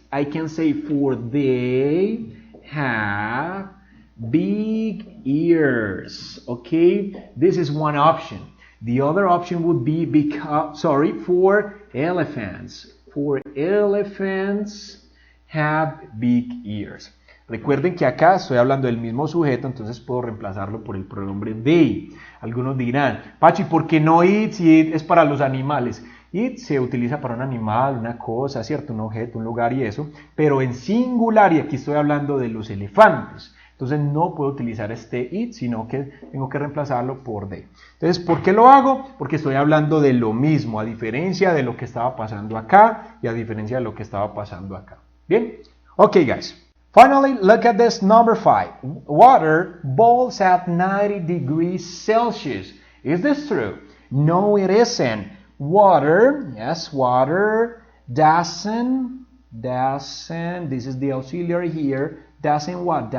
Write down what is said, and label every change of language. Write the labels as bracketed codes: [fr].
[en] I can say for they have big ears. Okay? This is one option. The other option would be for elephants. For elephants have big ears. [es] Recuerden que acá estoy hablando del mismo sujeto, entonces puedo reemplazarlo por el pronombre they. Algunos dirán, Pachi, ¿por qué no it si it es para los animales? It se utiliza para un animal, una cosa, ¿cierto? Un objeto, un lugar y eso, pero en singular, y aquí estoy hablando de los elefantes. Entonces no puedo utilizar este it, sino que tengo que reemplazarlo por they. Entonces, ¿por qué lo hago? Porque estoy hablando de lo mismo, a diferencia de lo que estaba pasando acá y a diferencia de lo que estaba pasando acá. [en] ¿Bien? Okay, guys. Finally, look at this number 5. Water boils at 90 degrees Celsius. Is this true? No, it isn't. Water, yes, water doesn't, this is the auxiliary here, doesn't what?